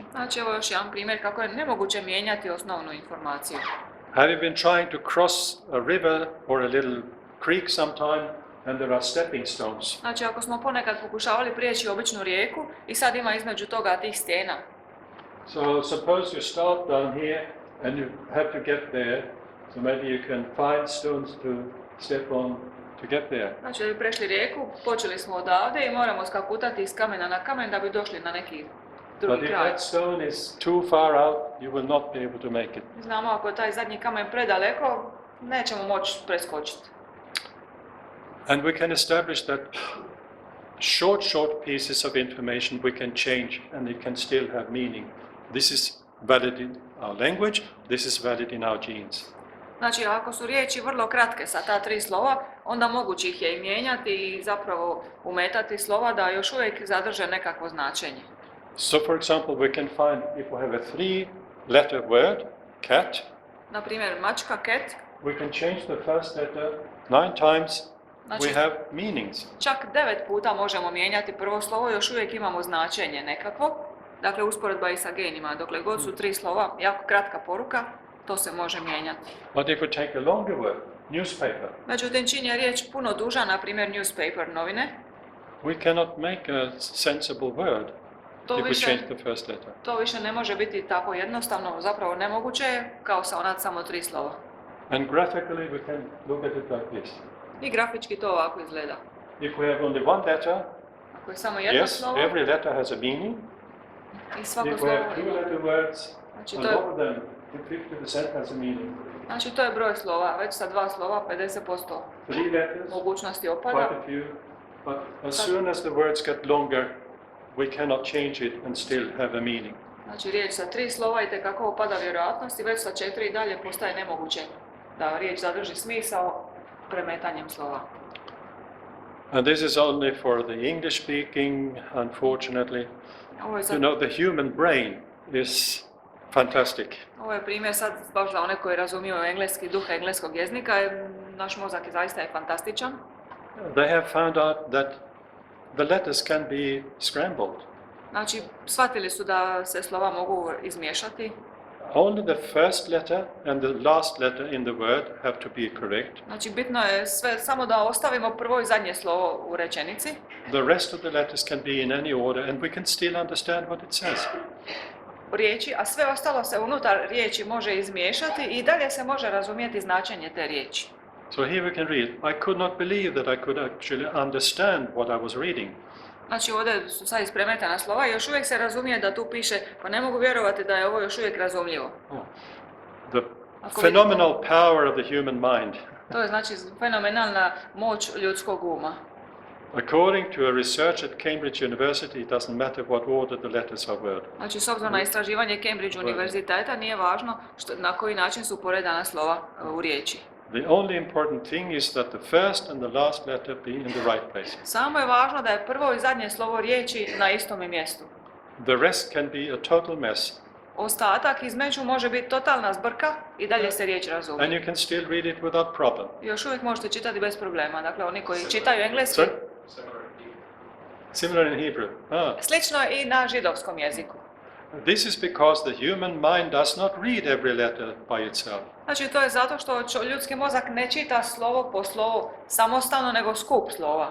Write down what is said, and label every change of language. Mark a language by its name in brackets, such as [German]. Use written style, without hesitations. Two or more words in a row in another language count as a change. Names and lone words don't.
[Croatian] Znači, evo još jedan primjer kako je nemoguće mijenjati osnovnu informaciju. [English] Have you been trying to cross a river or a little creek sometime and there are stepping stones? [Croatian] Znači, ako smo ponekad pokušavali prijeći običnu rijeku i sad ima između toga tih stijena. [English] So suppose you start down here and you have to get there, so maybe you can find stones to step on to get there. [Croatian] Znači, da bi prešli rijeku, počeli smo odavde i moramo skakutati iz kamena na kamen da bi došli na neki [English] But [Croatian] drugi [English] if [Croatian] kraj. [English] that stone is too far out, you will not be able to make it. [Croatian] Znamo, ako je taj zadnji kamen predaleko, nećemo moći preskočiti. [English] And we can establish that short pieces of information we can change and it can still have meaning. This is valid in our language, this is valid in our genes. [Croatian] Znači, ako su riječi vrlo kratke sa ta 3 slova, onda moguće ih je i mijenjati i zapravo umetati slova da još uvijek zadrže nekakvo značenje. [English] So for example, we can find if we have a 3-letter word, cat, [Croatian] Na primjer, mačka, [English] cat, we can change the first letter 9 times, [Croatian] Znači- [English] we have meanings. [Croatian] čak 9 puta možemo mijenjati prvo slovo, još uvijek imamo značenje nekakvo. Dakle, usporedba i sa genima, dokle god su 3 slova, jako kratka poruka, to se može mijenjati. [English] But if we take a longer word, newspaper, [Croatian] Međutim, čim je riječ puno duža, na primjer newspaper, novine, [English] we cannot make a sensible word [Croatian] to [English] if we [Croatian] više, [English] change the first letter. [Croatian] to više ne može biti tako jednostavno, zapravo nemoguće je, kao sa ona samo 3 slova. [English] And graphically we can look at it like this. [Croatian] I grafički to ovako izgleda. [English] If we have only one letter, [Croatian] Ako je samo jedno [English] yes, [Croatian] slovo [English] every letter has a meaning. [Croatian] i svako [English] If we [Croatian] slovo [English] have 2-letter words, [Croatian] Znači, [English] a [Croatian] to je, [English] lot of them, 50% has a meaning. [Croatian] znači to je broj slova, već sa 2 slova 50% [English] 3 letters, [Croatian] mogućnosti [English] quite [Croatian] opada. [English] a few. But as soon as the words get longer, we cannot change it and still have a meaning. [Croatian] Znači riječ sa 3 slova i tekako opada vjerojatnost i već sa 4 i dalje postaje nemoguće da riječ zadrži smisao premetanjem slova. [English] And this is only for the English speaking, unfortunately. [Croatian] Ovo je, [English] You [Croatian] sad, [English] know, the human brain is fantastic. [Croatian] ovo je primjer sad baš za one koji razumiju engleski, duh engleskog jezika. Naš mozak je zaista je fantastičan. [English] They have found out that the letters can be scrambled. [Croatian] Znači, shvatili su da se slova mogu izmiješati. [English] Only the first letter and the last letter in the word have to be correct. [Croatian] Znači, bitno je sve, samo da ostavimo prvo i zadnje slovo u rečenici. [English] The rest of the letters can be in any order and we can still understand what it says. [Croatian] Riječi, a sve ostalo se unutar riječi može izmiješati i dalje se može razumjeti značenje te riječi. [English] So here we can read, I could not believe that I could actually understand what I was reading. [Croatian] Znači, ovdje su sad ispremetana slova i još uvijek se razumije da tu piše, pa ne mogu vjerovati da je ovo još uvijek razumljivo. [English] The [Croatian] Ako [English] phenomenal power of the human mind. [Croatian] To je znači fenomenalna moć ljudskog uma. [English] According to a research at Cambridge University, it doesn't matter what order the letters are word. [Croatian] Znači, s obzirom na istraživanje Cambridge univerziteta, nije važno na koji način su poredana slova u riječi. [English] The only important thing is that the first and the last letter be in the right place. [Croatian] Samo je važno da je prvo i zadnje slovo riječi na istome mjestu. [English] The rest can be a total mess. [Croatian] Ostatak između može biti totalna zbrka i dalje se riječ [English] And [Croatian] razumije. [English] you can still read it without problem. [Croatian] Još uvijek možete čitati bez problema. Dakle, oni koji čitaju engleski, [English] Sorry? Similar in Hebrew. [Croatian] slično je i na židovskom jeziku. [English] This is because the human mind does not read every letter by itself. [Croatian] Znači, to je zato što ljudski mozak ne čita slovo po slovo samostalno, nego skup slova.